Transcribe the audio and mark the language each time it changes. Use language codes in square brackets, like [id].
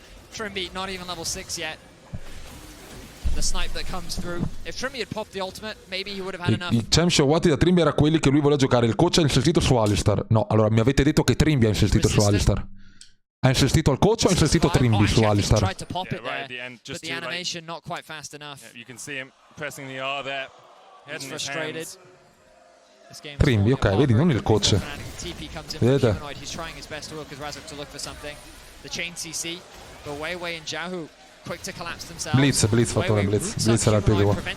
[en] Trimby not even level 6 yet. The snipe that comes through. If Trimby had popped the ultimate, maybe he would have had enough. [it] I champ showati da Trimby era quelli che lui voleva giocare. Il coach ha insistito su Alistar. No, allora mi avete detto che Trimby ha insistito su Alistar. Ha insistito al coach o ha insistito Trimby su Alistar? [en] Right at the end, just the animation not quite fast enough. You can see him pressing the R there. He's frustrated. [it] Trimby, ok, vedi, non il coach. Vedete? [en] He's trying his best to work with Razok to look for something. The chain CC, but Weiwei and Xiaohu quick to collapse themselves. [it] Blitz fattore, Blitz era il più qua.